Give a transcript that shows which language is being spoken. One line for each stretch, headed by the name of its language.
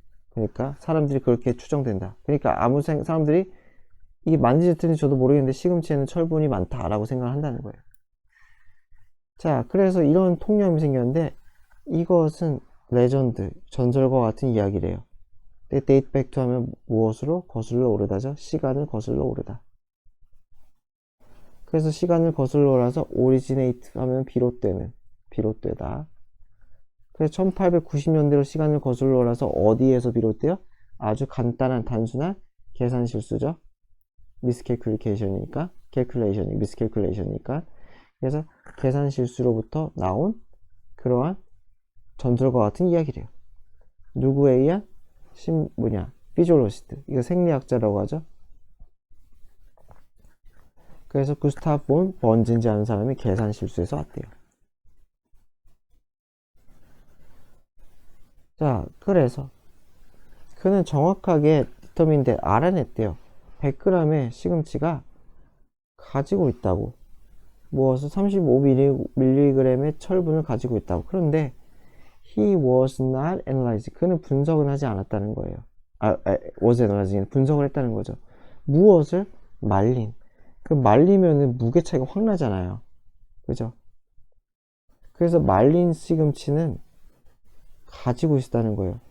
Korean: 그러니까 사람들이 그렇게 추정된다. 그러니까 사람들이 이게 맞는지 틀린지 저도 모르겠는데 시금치에는 철분이 많다라고 생각을 한다는 거예요. 자, 그래서 이런 통념이 생겼는데 이것은 레전드, 전설과 같은 이야기래요. date back to 하면 무엇으로? 거슬러 오르다죠. 시간을 거슬러 오르다. 그래서 시간을 거슬러 오라서 originate 하면 비롯되다. 그래서 1890년대로 시간을 거슬러 오라서 어디에서 비롯돼요? 아주 간단한 단순한 계산 실수죠. miscalculation이니까, miscalculation이니까. 그래서 계산 실수로부터 나온 그러한 전설과 같은 이야기래요. 누구에 의한? 피지올로시스트. 이거 생리학자라고 하죠. 그래서 구스타프 본 번진지 하는 사람이 계산 실수에서 왔대요. 자, 그래서 그는 정확하게 디터민데 알아냈대요. 100g의 시금치가 가지고 있다고. 무엇을? 35mg의 철분을 가지고 있다고.
English: 그런데 he was not analyzed.
Korean: 그는 분석은 하지 않았다는 거예요.
English: was analyzing.
Korean: 분석을 했다는 거죠. 무엇을? 말린. 그 말리면은 무게 차이가 확 나잖아요. 그죠? 그래서 말린 시금치는 가지고 있었다는 거예요.